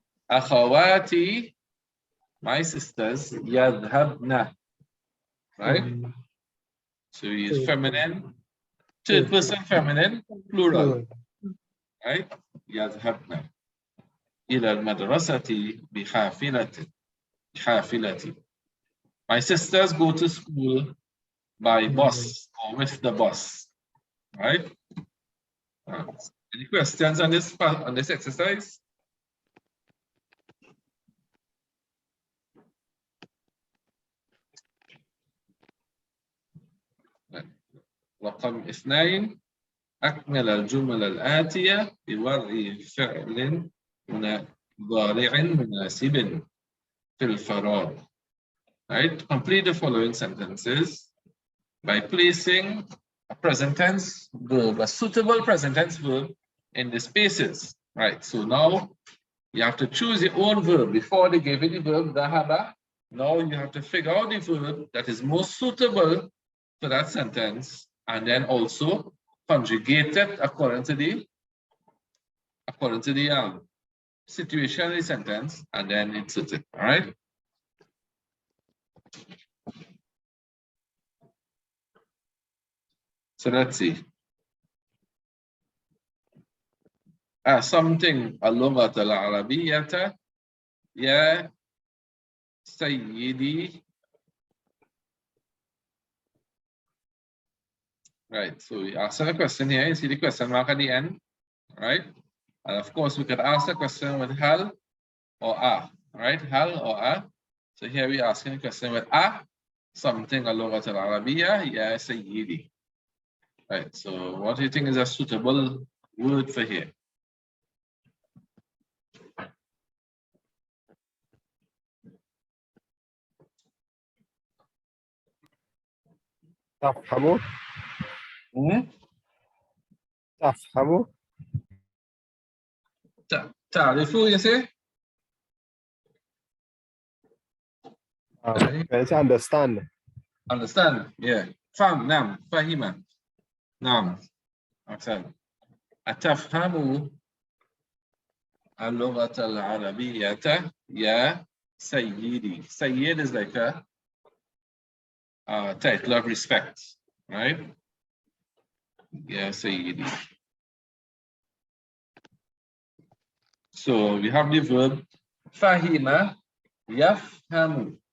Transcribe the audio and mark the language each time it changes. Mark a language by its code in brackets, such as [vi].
[en] أخواتي, my sisters, يذهبن. Right? So he is feminine, third person feminine, plural. Right? [ar] يذهبن إلى المدرسة بحافلة. [en] My sisters go to school by bus or with the bus. Right? Any questions on this exercise? [ar] رقم 2 أكمل الجمل الآتية بوضع فعل مضارع مناسب في الفراغ. [en] Right? Complete the following sentences by placing a present tense verb, a suitable present tense verb in the spaces. Right? So now you have to choose your own verb. Before they gave you the verb dhahaba, now you have to figure out the verb that is most suitable for that sentence, and then also conjugated according to the situation in the sentence, and then insert it. All right. So let's see. Something [ar] اللغة العربية يا سيدي. [en] Right, so we ask a question here. You see the question mark at the end, right? And of course, we could ask the question with hal or a, right? Hal or a. So here we asking a question with a, something [ar] اللغة العربية يا سيدي. [en] Right, so what do you think is a suitable word for here? [ar] تفهموا تفهموا [en] تعرفوا, you say? Let's understand. Understand? Yeah. [ar] نعم فهيمة. نعم. أحسن. أتفهم اللغة العربية يا سيدي. [en] Sayyid is like a title of respect, right? [ar] يا سيدي. [en] So we have the verb [ar] فهيمة يفهم.